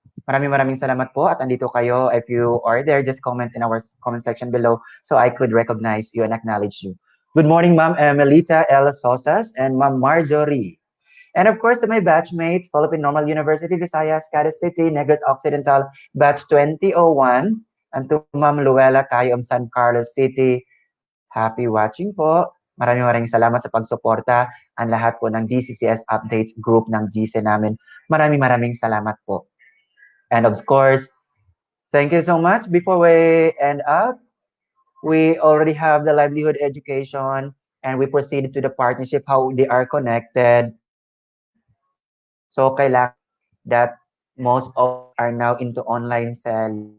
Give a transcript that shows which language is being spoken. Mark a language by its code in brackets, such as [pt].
[tl] Maraming salamat po at andito kayo. [en] If you are there, just comment in our comment section below so I could recognize you and acknowledge you. Good morning, Ma'am Melita L. Sosas and Ma'am Marjorie. And of course, to my batchmates, Philippine Normal University, Visayas, Cadiz City, Negros Occidental, batch 2001, and to Ma'am Luella Tayo of San Carlos City. Happy watching po. [tl] Maraming salamat sa pagsuporta ang lahat po ng DCCS Updates group ng GC namin. Maraming salamat po. [en] And of course, thank you so much. Before we end up, we already have the livelihood education and we proceeded to the partnership, how they are connected. So kailangan that most of us are now into online selling.